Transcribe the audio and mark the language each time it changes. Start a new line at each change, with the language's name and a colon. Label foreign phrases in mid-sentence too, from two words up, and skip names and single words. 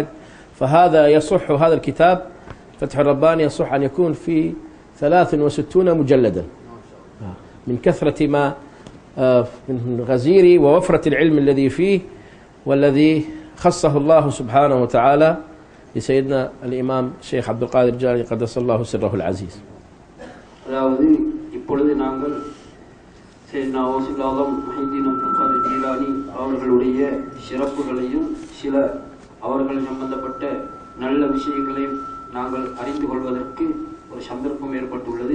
Arabic: فهذا يصح، هذا الكتاب فتح الرباني يصح أن يكون في 63 مجلدا من كثرة ما من غزير ووفرة العلم الذي فيه، والذي خصه الله سبحانه وتعالى لسيدنا الإمام الشيخ عبد القادر الجيلاني قدس الله سره العزيز.
Tamil: அதாவது இப்பொழுது நாங்கள் சையத்னா கௌசுல் ஆலம் முஹிதீன் அப்துல் காதிர் ஜீலானி அவர்களுடைய சிறப்புகளையும் சில அவர்கள் சம்பந்தப்பட்ட நல்ல விஷயங்களையும் நாங்கள் அறிந்து கொள்வதற்கு ஒரு சந்தர்ப்பம் ஏற்பட்டுள்ளது.